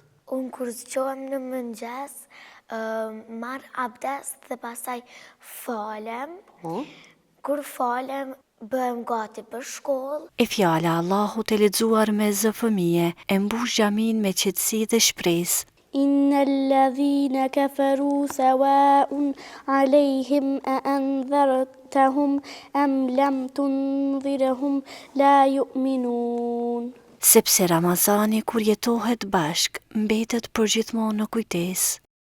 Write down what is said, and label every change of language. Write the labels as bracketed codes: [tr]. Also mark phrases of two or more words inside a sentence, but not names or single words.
[sq] Unë kur zgjohem në mëngjes, marr abdes dhe pastaj falem. Kur falem, bëhem gati për shkollë. E fjala Allahut e lexuar me zë fëmije e mbush xhamin me qetësi dhe shpresë. [ar] إن الذين كفروا سواء عليهم أأنذرتهم أم لم تنذرهم لا يؤمنون. [sq] Sepse Ramazani kur jetohet bashk, mbetet përgjithmonë në kujtesë.